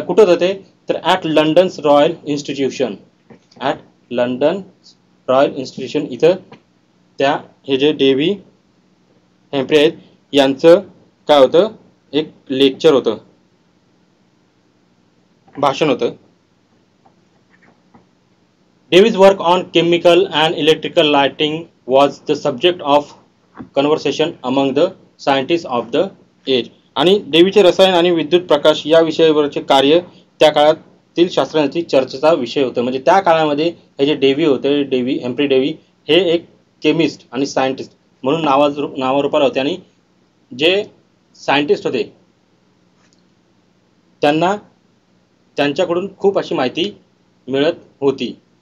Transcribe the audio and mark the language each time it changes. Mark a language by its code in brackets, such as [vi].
[mr] कुठं होतं ते तर at London's royal institution. At London royal institution इथं त्या हे जे डेव्ही हॅम्फ्री आहेत यांचं काय होतं, एक लेक्चर होतं, भाषण होतं. [en] Davy's work on chemical and electrical lighting was the subject of conversation among the scientists of the age. [mr] आणि डेव्हीचे रसायन आणि विद्युत प्रकाश या विषयावरचे कार्य त्या काळातील शास्त्रज्ञांची चर्चेचा विषय होता. म्हणजे त्या काळामध्ये हे जे डेव्ही होते, हेम्फ्री डेव्ही हे एक केमिस्ट आणि सायंटिस्ट म्हणून नावारूपाला होते आणि जे सायंटिस्ट होते त्यांना त्यांच्याकडून खूप अशी माहिती मिळत होती.